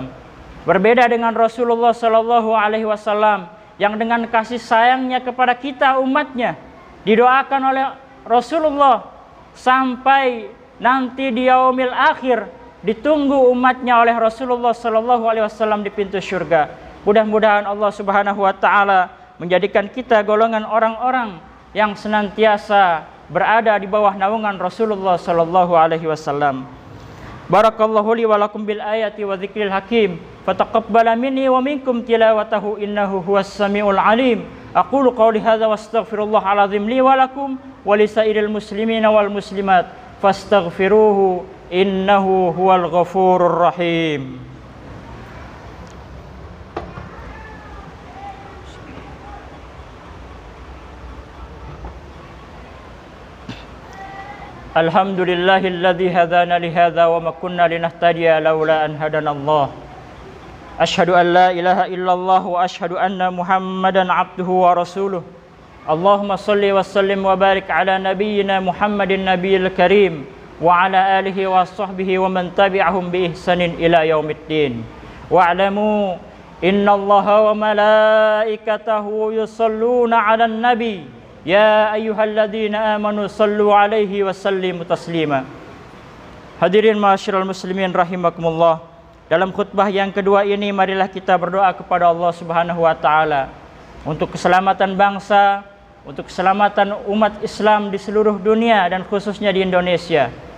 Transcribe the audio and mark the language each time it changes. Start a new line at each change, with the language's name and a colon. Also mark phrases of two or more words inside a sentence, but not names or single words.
Indonesian: Berbeda dengan Rasulullah
Arabic: صلى الله عليه وسلم
Indonesian: yang dengan kasih sayangnya kepada kita umatnya didoakan oleh Rasulullah sampai nanti di
Arabic: اليوم الآخر
Indonesian: ditunggu umatnya oleh Rasulullah
Arabic: صلى الله عليه وسلم
Indonesian: di pintu surga. Mudah-mudahan Allah
Arabic: سبحانه وتعالى
Indonesian: menjadikan kita golongan orang-orang yang senantiasa berada di bawah naungan Rasulullah
Arabic: صلى الله عليه وسلم. بارك الله لي ولكم بالآيات والذكر الحكيم. فتقبل مني ومنكم تلاوته إنه هو السميع العليم. أقول قولي هذا وأستغفر الله العظيم لي ولكم ولسائر المسلمين والمسلمات فاستغفروه إنه هو الغفور الرحيم. الحمد لله الذي هدانا لهذا وما كنا لنهتدي لولا أن هدانا الله. أشهد أن لا إله إلا الله وأشهد أن محمدا عبده ورسوله. اللهم صل وسلم وبارك على نبينا محمد النبي الكريم وعلى آله وصحبه ومن تبعهم بإحسان إلى يوم الدين. واعلموا إن الله وملائكته يصلون على النبي يا أيها الذين آمنوا صلوا عليه وسلموا تسليما. حاضرين معاشر المسلمين رحمكم الله.
Indonesian: Dalam khutbah yang kedua ini marilah kita berdoa kepada Allah
Arabic: سبحانه وتعالى
Indonesian: untuk keselamatan bangsa, untuk keselamatan umat Islam di seluruh dunia dan khususnya di Indonesia.